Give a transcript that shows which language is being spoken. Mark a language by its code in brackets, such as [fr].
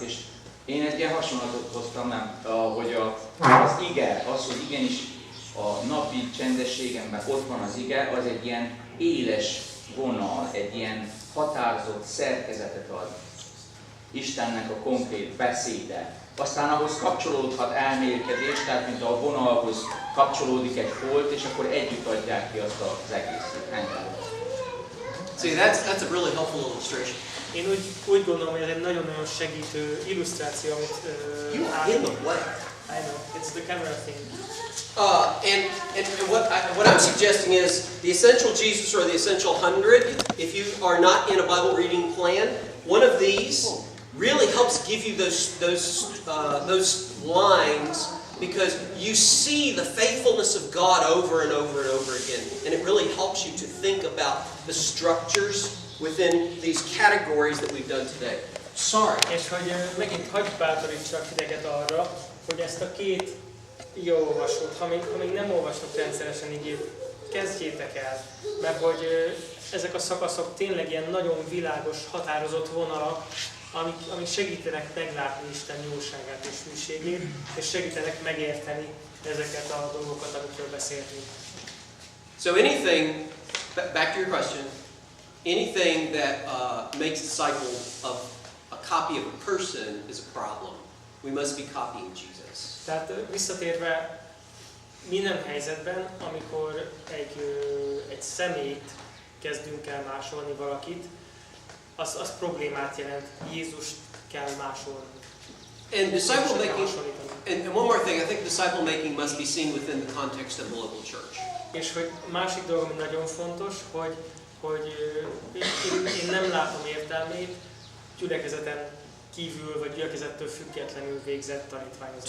[hu] És én egy ilyen hasonlatot hoztam, hogy az ige, az, hogy igenis a napi csendességemben ott van az ige, az egy ilyen éles vonal, egy ilyen határozott szerkezetet ad Istennek a konkrét beszéde. Aztán ahhoz kapcsolódhat elmélkedés, tehát mint a vonalhoz kapcsolódik egy folt, és akkor együtt adják ki azt az egészet. [en] See, that's a really helpful illustration. [hu] Én úgy gondolom, hogy ez egy nagyon-nagyon segítő illusztráció, amit [en] You are in the way. I know, it's the camera thing. And what I'm suggesting is the essential Jesus or the essential 100. If you are not in a Bible reading plan, one of these really helps give you those lines because you see the faithfulness of God over and over and over again. And it really helps you to think about the structures within these categories that we've done today. Sorry. [hu] És hogy megint hagyj bátorítsak titeket arra, hogy ezt a két ige olvasót, ha még nem olvastok rendszeresen igét, kezdjétek el, mert hogy ezek a szakaszok tényleg ilyen nagyon világos, határozott vonalak, amik segítenek meglátni Isten jóságát és hűségét, és segítenek megérteni ezeket a dolgokat, amikről beszéltünk. [en] So anything, back to your question, anything that makes a disciple of a copy of a person is a problem. We must be copying Jesus. [hu] Tehát visszatérve, minden helyzetben, amikor egy személyt kezdünk el másolni valakit, az problémát jelent. Jézust kell másolni. [en] And disciple making, and one more thing, I think disciple making must be seen within the context of the local church. [hu] És hogy másik dolog, ami nagyon fontos, hogy én nem látom értelmét gyülekezeten kívül, vagy gyülekezettől függetlenül végzett tanítványozás.